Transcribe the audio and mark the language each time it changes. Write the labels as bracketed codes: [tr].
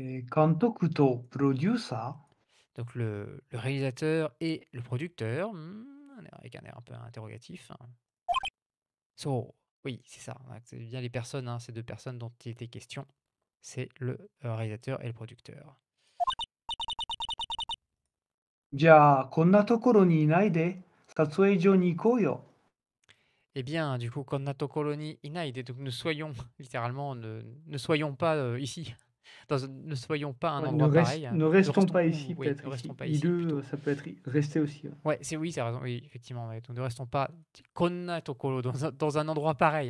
[ja] Kantoku to producer. [fr] Donc le réalisateur et le producteur, avec un air un peu interrogatif. So, oui, c'est ça. C'est bien les personnes, hein, ces deux personnes dont il était question. C'est le réalisateur et le producteur. [ja] じゃあ、こんなところにいないで、撮影所に行こうよ。 [fr] Eh bien, du coup, Konnato Koloni Inaide, donc nous soyons, littéralement, ne soyons pas ici. Ne soyons pas à un endroit pareil. Ne restons pas ici, oui, peut-être ne restons ici. pas ici. Iru, ça peut être rester aussi. Ouais, oui, c'est raison, oui, effectivement. Ouais. Donc, ne restons pas Konna Tokoro dans un endroit pareil.